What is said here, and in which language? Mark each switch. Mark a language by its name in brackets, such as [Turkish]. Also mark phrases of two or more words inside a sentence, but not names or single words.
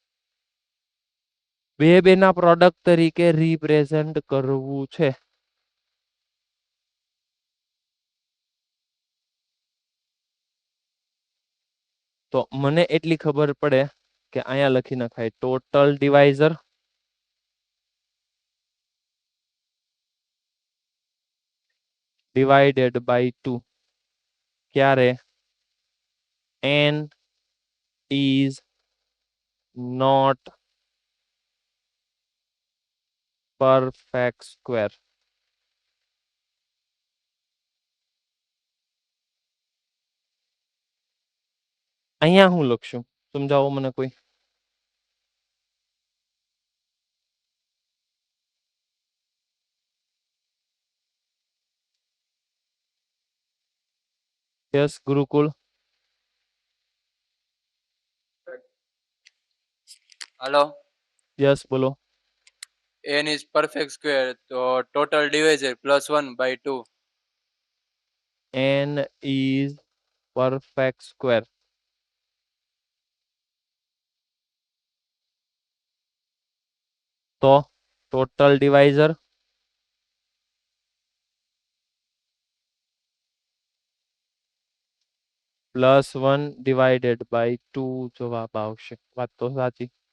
[Gujarati] બે ના પ્રોડક્ટ તરીકે રિપ્રેઝન્ટ કરવું છે. તો મને એટલી ખબર પડે કે અહીંયા લખી નખાય [English] total divisor divided by 2 [Gujarati] ક્યારે [English] n is not perfect square. [Gujarati] અહીંયા હું લખશું? સમજાવો મને કોઈ. યસ ગુરુકુળ. [English] हेलो [Gujarati] યસ બોલો. [English] n is perfect square तो total divisor +1/2 n is perfect square. [Gujarati] તો [English] total divisor [Gujarati] +1 [English] divided by 2 [Gujarati] જવાબ આવશે. વાત તો સાચી.